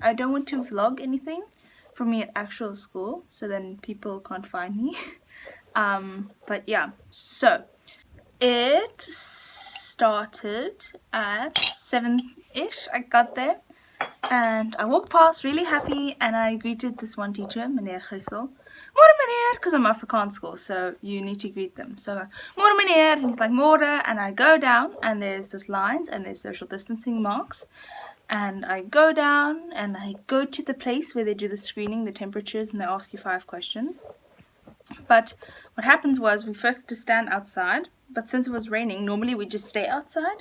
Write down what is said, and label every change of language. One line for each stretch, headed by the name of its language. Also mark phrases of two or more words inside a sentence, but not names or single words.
English: I don't want to vlog anything from me at actual school, so then people can't find me. But yeah, so it started at 7-ish. I got there and I walked past really happy and I greeted this one teacher,
Afrikaans: meneer Grissel. Môre meneer,
English: because I'm Afrikaans school, so you need to greet them. So like,
Afrikaans: môre meneer,
English: and he's like, môre, and I go down and there's this lines and there's social distancing marks. And I go down and I go to the place where they do the screening, the temperatures, and they ask you 5 questions. But what happens was we first had to stand outside, but since it was raining, normally we just stay outside.